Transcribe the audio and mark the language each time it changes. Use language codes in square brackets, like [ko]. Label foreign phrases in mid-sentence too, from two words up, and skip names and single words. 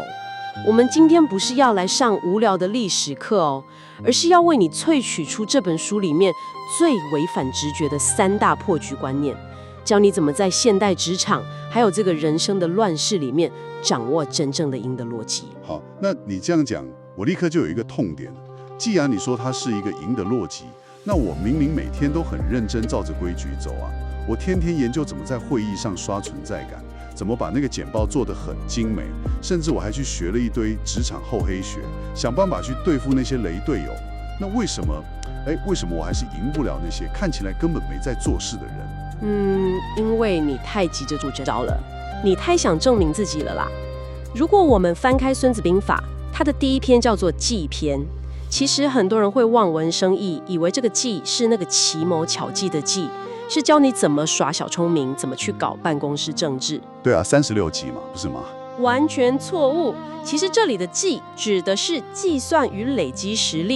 [zh] 我們今天不是要來上無聊的歷史課哦，而是要為你萃取出這本書裡面最違反直覺的3大破局觀念，教你怎麼在現代職場還有這個人生的亂世裡面掌握真正的贏的邏輯。好，那你這樣講，我立刻就有一個痛點。既然你說它是一個贏的邏輯，那我明明每天都很認真照着規矩走啊，我天天研究怎麼在會議上刷存在感，怎麼把那個簡報做得很精美，甚至我還去學了一堆職場厚黑學，想辦法去對付那些雷隊友。那為什麼我還是贏不了那些看起來根本沒在做事的人？因為你太急着做这招了，你太想證明自己了啦。如果我們翻開《孫子兵法》，它的第一篇叫做計篇。其實很多人會望文生義，以為這個計是那個奇謀巧計的計，是教你怎麼耍小聰明，怎麼去搞辦公室政治。對啊，36計嘛，不是嗎？完全錯誤。其實這裡的計指的是計算與累積實力。